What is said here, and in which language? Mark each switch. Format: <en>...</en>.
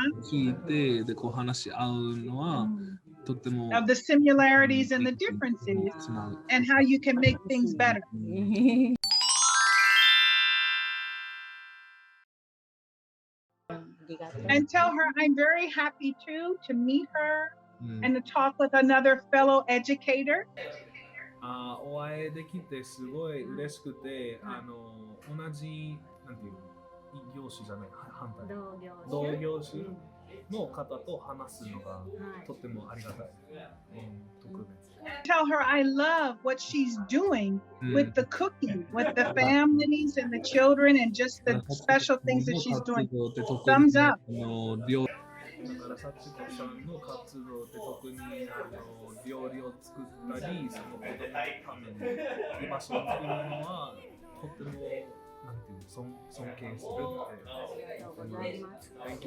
<ja>聞いてでこう話し合うのはとっても</ja> <en>Of the similarities and the differences, and how you can make things better. And tell her I'm very happy too to meet her and to talk with another fellow educator.</en> <ja>お会いできてすごい嬉しくて、同じなんていう異業種じゃない反対同業種の方と話すのがとってもありがたい、特別。</ja> <en>Tell her I love what she's doing with the cooking, with the families and the children, and just the special things that she's doing. Thumbs up.</en> <ja>だから幸子さんの活動って特に料理を作ったり、その子供のために居場所を作るのはとってもなんていう尊敬するって。</ja>